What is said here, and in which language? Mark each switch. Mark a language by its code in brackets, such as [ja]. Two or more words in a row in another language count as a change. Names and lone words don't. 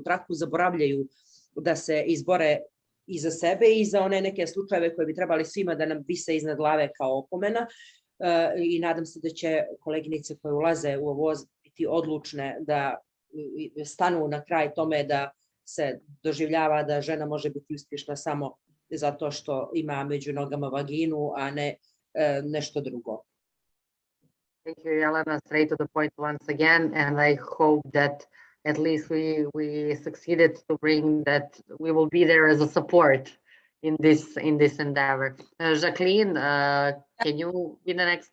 [bs] traku zaboravljaju da se izbore i za sebe i za one neke slučajeve koje bi trebali svima da nam vise iznad glave kao opomena, i nadam se da će koleginice koje ulaze u ovo biti odlučne da stanu na kraj tome da se doživljava da žena može biti uspješna samo zato što ima među nogama vaginu, a ne nešto drugo. [en] Thank you, Jelena. Straight to the point once again, and I hope that at least we succeeded to bring that we will be there as a support in this endeavor. Zhaklin, can you be the next?